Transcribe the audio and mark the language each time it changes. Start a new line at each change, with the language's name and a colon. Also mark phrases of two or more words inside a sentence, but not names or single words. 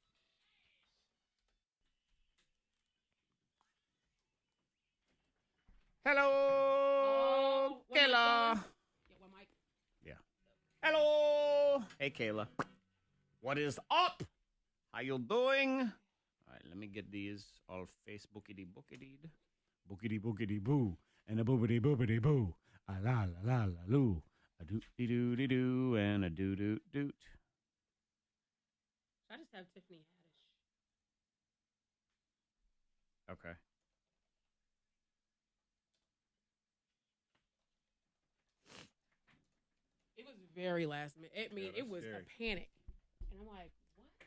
English: Hello, Kayla. Yeah. Hello. Hey, Kayla. What is up? How you doing? All right, let me get these all Facebookity bookity. Bookity bookity boo. And a boobity boobity boo. A la la la la loo. A doot dee doo dee doo and a doo doot doot. I just have Tiffany Haddish. Okay. It was very last minute. I mean, it was scary. a panic. And I'm like, what?